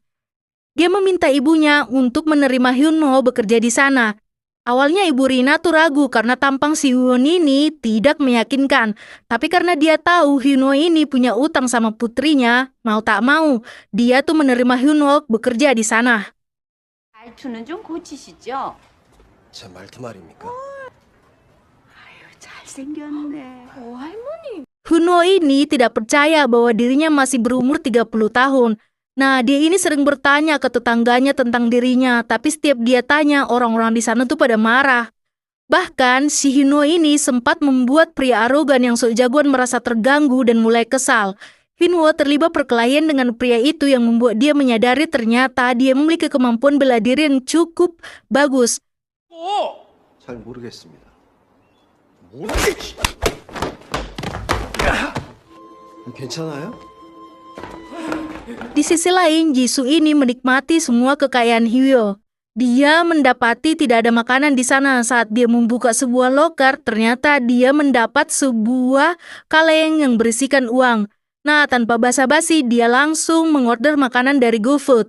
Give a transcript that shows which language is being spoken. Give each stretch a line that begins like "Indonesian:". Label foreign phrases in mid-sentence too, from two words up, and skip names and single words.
Indonesian: Dia meminta ibunya untuk menerima Hyunwoo bekerja di sana. Awalnya ibu Rina tuh ragu karena tampang si Hyunwoo ini tidak meyakinkan. Tapi karena dia tahu Hyunwoo ini punya utang sama putrinya, mau tak mau, dia tuh menerima Hyunwoo bekerja di sana.
Korean: 말투는 좀 고치시죠? 제 말투 말입니까? 아유, 잘생겼네. 할머니.
Indonesian: Hyunwoo ini tidak percaya bahwa dirinya masih berumur 30 tahun. Nah, dia ini sering bertanya ke tetangganya tentang dirinya, tapi setiap dia tanya, orang-orang di sana tuh pada marah. Bahkan, si Hyunwoo ini sempat membuat pria arogan yang sok jagoan merasa terganggu dan mulai kesal. Hyunwoo terlibat perkelahian dengan pria itu yang membuat dia menyadari ternyata dia memiliki kemampuan bela diri yang cukup bagus.
Korean: 잘 모르겠습니다. 괜찮아요?
Indonesian: Di sisi lain, Jisoo ini menikmati semua kekayaan Hyunwoo. Dia mendapati tidak ada makanan di sana. Saat dia membuka sebuah loker, ternyata dia mendapat sebuah kaleng yang berisikan uang. Nah, tanpa basa-basi, dia langsung mengorder makanan dari GoFood.